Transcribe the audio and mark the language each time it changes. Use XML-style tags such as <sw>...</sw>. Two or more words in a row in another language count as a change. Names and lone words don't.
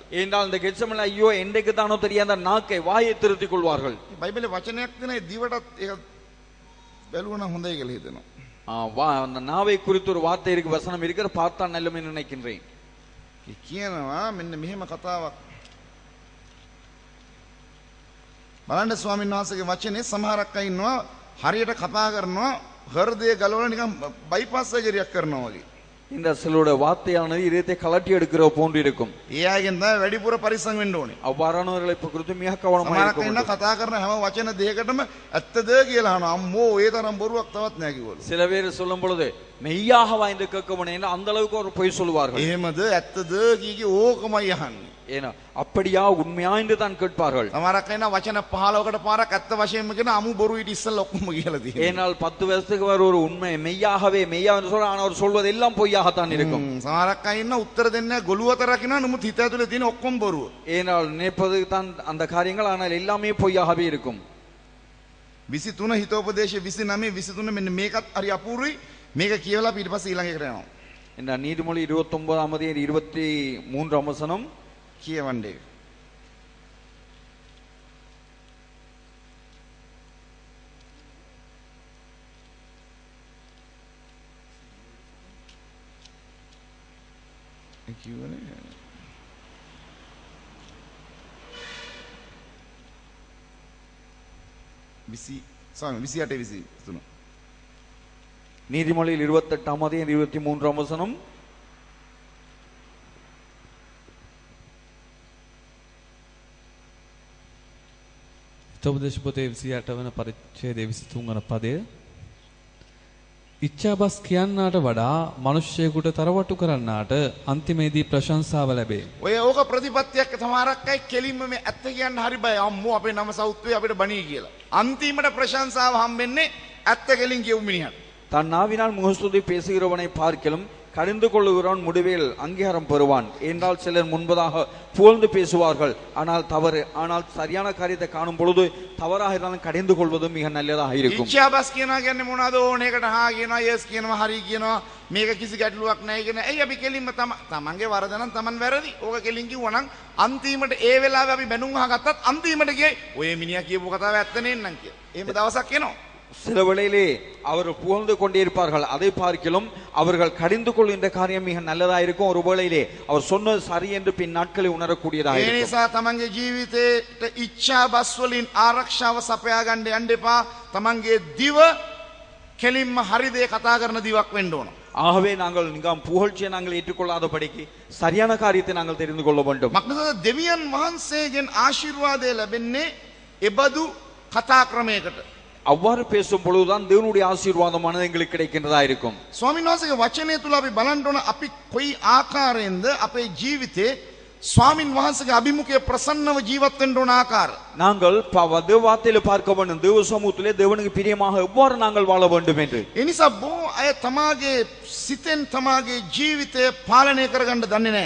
<ta>ஏனால் இந்த கெட்சமல ஐயோ என்றைக்கு தானோ தெரியாத நாக்கை வாயை திருத்திக் கொள்வார்கள்.</ta> <si>බයිබලේ වචනයක් තියෙනවා දිවටත් ඒක බැලුවනම් හොඳයි කියලා හිතෙනවා.</si> <ta>அந்த நாவை குறித்து ஒரு வார்த்தை இருக்கு, வசனம் இருக்கிற பார்த்தா நல்லமே நினைக்கின்றேன்.</ta> <si>කියනවා මෙන්න මෙහෙම කතාවක්. බලන්න ස්වාමීන් වහන්සේගේ වචනේ සමහරක් අය ඉන්නවා හරියට කතා කරනවා හෘදය ගලවලා නිකන්</si> <en>bypass surgery</en> <si>කරනවා වගේ.</si> <ta>இந்த சிலருடைய வார்த்தையானது இதயத்தை கலட்டி எடுக்கிற போன்று இருக்கும்.</ta> <si>ඒ අයගෙන් තමයි වැඩිපුර පරිස්සම් වෙන්න ඕනේ.</si> <ta>அவ்வாறானவர்களை குறித்து மிக கவனமாக</ta> <si>සමහරක්</si> <ta>இருக்க</ta> <si>ඉන්න</si> <ta>வேண்டும்.</ta> <si>කතා කරන හැම වචන දෙයකටම ඇත්තද කියලා අහනවා. අම්මෝ ඒ තරම් බොරුවක් තවත් නැහැ කිව්වලු.</si> <ta>சில பேர் சொல்லும் பொழுது மெய்யாக வாய்ந்து கேட்கணும் அந்த அளவுக்கு ஒரு பொய் சொல்லுவார்கள்.</ta> <si>එහෙමද ඇත්තද කීකි ඕකමයි අහන්නේ.</si> <ta>ஏன்னா அப்படியா உண்மையா என்று தான் கேட்பார்கள்.</ta> <si>සමහරක් ඉන්න වචන 15කට පාරක් ඇත්ත වශයෙන්ම කියන අමු බොරු ඊට ඉස්සෙල්ලා ඔක්කොම කියලා තියෙනවා.</si> <ta>ஏனால் 10 வருஷத்துக்கு ஒரு உண்மை மெய்யாகவே மெய்யா என்று சொல்ற ஆனால் அவர் சொல்வது எல்லாம் பொய்யாகத்தான் இருக்கும்.</ta> <si>සමහරක් අය ඉන්න උත්තර දෙන්නේ නැහැ ගොළු අතර රකින්න නමුත් හිත ඇතුලේ තියෙන ඔක්කොම බොරුව.</si> <ta>ஏனால் நினைப்பது தான் அந்த காரியங்கள் ஆனால் எல்லாமே பொய்யாகவே இருக்கும்.</ta> <si>23 හිතෝපදේශ 29 23 මෙන්න මේකත් හරි අපූර්වයි. මේක කියවලා ඊට පස්සේ ඊළඟ එකට යනවා.</si> <ta>இந்த நீதிமொழி 29ஆம் அதிகாரம் 23ஆம் வசனம்</ta> <si>කියවන්නේ. කියවනේ. ස්වාමී 28 23.</si> <ta>நீதிமொழியில் 28ஆம் அதிகாரம் 23ஆம் வசனம்</ta> <si>උපදේශ පොතේ 28 වන පරිච්ඡේදයේ 23 වන පදය ඉච්ඡාබස් කියන්නාට වඩා මිනිස්සෙකුට තරවටු කරන්නාට අන්තිමේදී ප්‍රශංසාව ලැබේ. ඔය ඕක ප්‍රතිපත්තියක් තමාරක් අය කෙලින්ම මේ ඇත්ත කියන්න හරි බය. අම්මෝ අපේ නම සෞත්වේ අපිට බණී කියලා. අන්තිමට ප්‍රශංසාව හම්බෙන්නේ ඇත්ත කෙලින් කියු මිනිහට.</si> <ta>தன் நாவினால் முகஸ்துதி பேசுகிறவனை பார்க்கிலும் கடிந்து கொள்ளுகிறவன் முடிவில் அங்கீகாரம் பெறுவான் என்றால் சிலர் முன்பதாக புகழ்ந்து பேசுவார்கள் ஆனால் சரியான காரியத்தை காணும் பொழுது தவறாக இருந்தாலும் கடிந்து கொள்வது மிக நல்லதாக இருக்கும்.</ta> <si>ඉච්ඡාබස් කියනවා කියන්නේ මොනවද? ඕනේකට හා කියනවා, යස් කියනවා, හරි කියනවා. මේක කිසි ගැටලුවක් නැහැ කියන. ඇයි අපි කෙලින්ම තමන්ගේ වරද නම් තමන් වැරදි. ඕක කෙලින් කිව්වනම් අන්තිමට ඒ වෙලාවේ අපි බැනුම් අහගත්තත් අන්තිමට ගියේ ඔය මිනිහා කියපු කතාව ඇත්ත නෙන්නම් කියලා. එහෙම දවසක් එනවා.</si> <ta>சில வேளையிலே அவர்கள் புகழ்ந்து கொண்டே இருப்பார்கள், அதை பார்க்கிலும் அவர்கள் கடிந்து கொள்கின்ற காரியம் மிக நல்லதா இருக்கும். ஒரு வேளையிலே அவர் சொன்னது சரி என்று பின் நாட்களை உணரக்கூடியதாக</ta> <si>ඒ</si> <ta>இருக்கும்.</ta> <si>නිසා තමන්ගේ ජීවිතේට ඉච්ඡාබස් වලින් ආරක්ෂාව සපයා ගන්න යන්න එපා. තමන්ගේ දිව කෙලින්ම හරි දේ කතා කරන දිවක් වෙන්න ඕන.</si> <ta>ஆகவே நாங்கள் புகழ்ச்சியை நாங்கள் ஏற்றுக்கொள்ளாதபடிக்கு சரியான காரியத்தை நாங்கள் தெரிந்து கொள்ள வேண்டும்.</ta> <si>මක්නිසාද දෙවියන් වහන්සේගෙන් ආශිර්වාදය ලැබෙන්නේ එබඳු කතා ක්‍රමයකට.</si> <ta>அவ்வாறு பேசும் பொழுதுதான் தேவனுடைய ஆசீர்வாதமானது எங்களுக்கு கிடைக்கின்றதா இருக்கும்.</ta> <si>ස්වාමීන් වහන්සේගේ වචනය තුල අපි බලන්න ඕන අපි කොයි ආකාරයෙන්ද අපේ ජීවිතේ ස්වාමින් වහන්සේගේ අභිමුඛයේ ප්‍රසන්නව ජීවත් වෙන්න ඕන ආකාර.</si> <ta>நாங்கள் தேவாத்திலே பார்க்க வேண்டும், தேவ சமூகத்திலே தேவனுக்கு பிரியமாக எவ்வாறு நாங்கள் வாழ வேண்டும் என்று.</ta> <si>ඒ නිසා බොහෝ අය තමාගේ සිතෙන් තමාගේ ජීවිතය පාලනය කරගන්න දන්නේ නැහැ.</si>